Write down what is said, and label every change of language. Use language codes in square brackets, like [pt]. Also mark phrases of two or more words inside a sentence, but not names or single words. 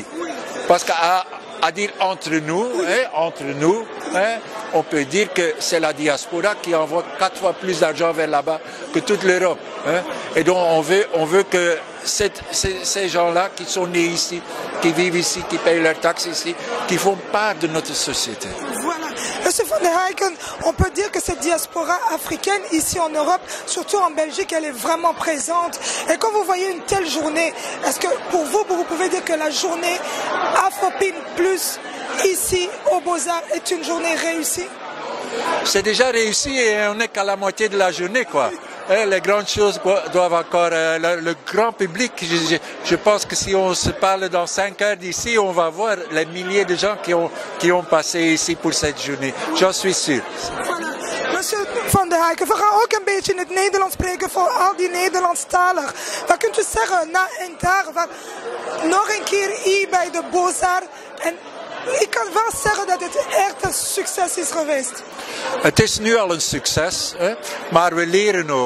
[fr] Parce qu'à dire entre nous, on peut dire que c'est la diaspora qui envoie 4 fois plus d'argent vers là-bas que toute l'Europe. Et donc, on veut que ces gens-là qui sont nés ici, qui vivent ici, qui payent leurs taxes ici, qui font part de notre société. Voilà. Monsieur van der Heyken, on peut dire que cette diaspora africaine ici en Europe, surtout en Belgique, elle est vraiment présente. Et quand vous voyez une telle journée, est-ce que pour vous pouvez dire que la journée Afropine Plus ici aux Beaux-Arts est une journée réussie? C'est déjà réussi et on n'est qu'à la moitié de la journée, quoi. Les grandes choses doivent encore... le grand public, je pense que si on se parle dans 5 heures d'ici, on va voir les milliers de gens qui ont passé ici pour cette journée. J'en suis sûr. [nl] Monsieur van der Heyken, we gaan ook een beetje in het Nederlands spreken voor al die Nederlandstaligen. Wat kunt u zeggen na een dag, nog een keer hier bij de Beaux-Arts? En ik kan wel zeggen dat het echt een succes is geweest. Het is nu al een succes, maar we leren ook.